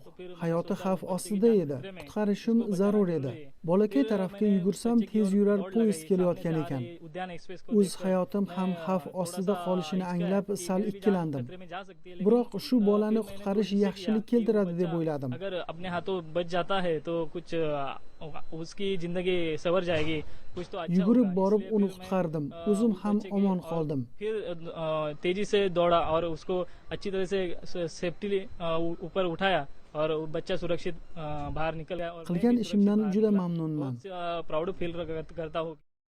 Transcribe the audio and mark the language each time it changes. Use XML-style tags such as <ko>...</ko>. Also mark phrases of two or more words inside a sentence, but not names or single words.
<uz>Hayoti xavf ostida edi. Qutqarishim zarur edi. Bolakay tarafga yugursam, tez yurar poyezd kelayotgan ekan. O'z hayotim ham xavf ostida qolishini anglab sal ikkilandim. Biroq shu bolani qutqarish yaxshilik keltiradi deb o'yladim.</uz> <hi>अगर अपने हाथों बच जाता है तो कुछ उसकी जिंदगी सवर जाएगी कुछ तो अच्छा</hi> <uz>Yugurib borib uni qutqardim. O'zim ham omon qoldim.</uz> <hi>फिर तेजी से दौड़ा और उसको अच्छी तरह से सेफ्टी ऊपर उठाया और बच्चा सुरक्षित बाहर निकल गया और</hi> <uz>Qilgan ishimdan juda mamnunman.</uz> <en>proud feel</en> <hi>करता हूँ</hi>